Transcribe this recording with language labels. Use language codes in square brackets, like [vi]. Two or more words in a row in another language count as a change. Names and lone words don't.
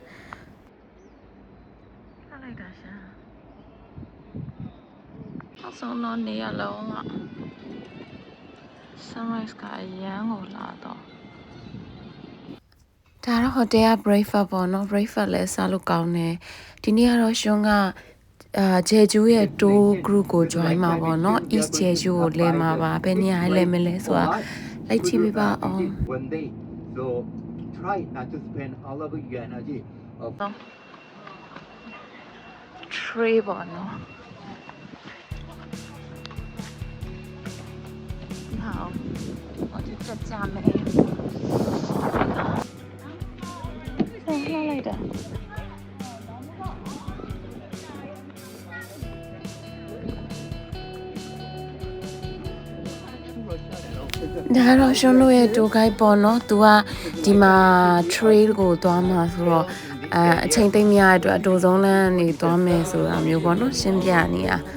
[my] လှလိုက်တာရှာနောက်ဆုံးတော့နေရလုံးက sunrise ကအရန်ကိုလာတော့ ဒါတော့ hotel က breakfast ပေါ့နော် breakfast လဲစားလို့ကောင်းတယ်ဒီနေ့ကတော့ရှွန်းကဂျေဂျူရဲ့ [en] tour group [my] ကို join မှာပေါ့နော် East Jeju ကိုလဲမှာပါဘယ်နေရာလဲမလဲဆိုတာလိုက်ကြည့်ပေးပါအောင် [en] one day. So try not to spend all of your energy. [my] tree ပေါ့နော် 好我就这家没 လှလိုက်တာ ဒါကတော့ရှွန်းတို့ရဲ့ [en] tour guide [my] ပေါ့နော်သူကဒီမှာ trail ကိုသွားမှာဆိုတော့အချိန်သိမ့်မရတဲ့အတွက်အတူဆုံးလမ်းနေသွားမယ်ဆိုတာမျိုးပေါ့နော်ရှင်းပြနေတာ